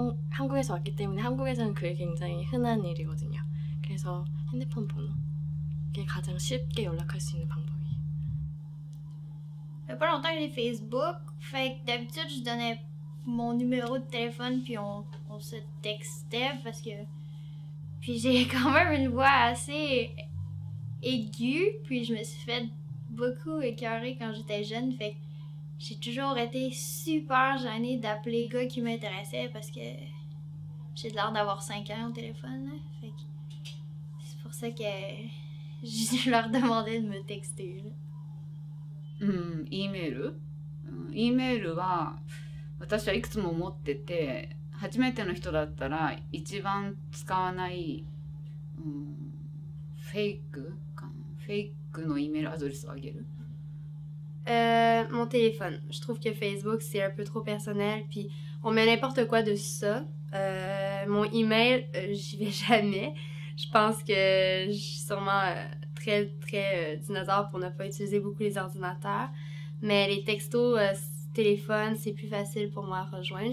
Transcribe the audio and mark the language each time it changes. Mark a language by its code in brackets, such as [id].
[ko] 한국에서 왔기 때문에 한국에서는 그게 굉장히 흔한 일이거든요. 그래서 핸드폰 번호. 그게 가장 쉽게 연락할 수 있는 방법이에요. [fr] Ça fait pas longtemps que j'ai Facebook, fait que d'habitude je donnais mon numéro de téléphone puis on se textait parce que puis j'ai quand même une voix assez aiguë, puis je me suis fait beaucoup écœurer quand j'étais jeune, fait que j'ai toujours été super gênée d'appeler les gars qui m'intéressaient parce que j'ai l'air d'avoir 5 ans au téléphone, là. Fait que c'est pour ça que je leur demandais de me texter, là. [ja] E メール、E メールは私はいくつも持ってて、初めての人だったら一番使わない、フェイクの E メールアドレスをあげる。 [fr] Mon téléphone. Je trouve que Facebook, c'est un peu trop personnel, puis on met n'importe quoi de ça. Mon email, j'y vais jamais. Je pense que je suis sûrement très dinosaure pour ne pas utiliser beaucoup les ordinateurs. Mais les textos, téléphone, c'est plus facile pour moi à rejoindre.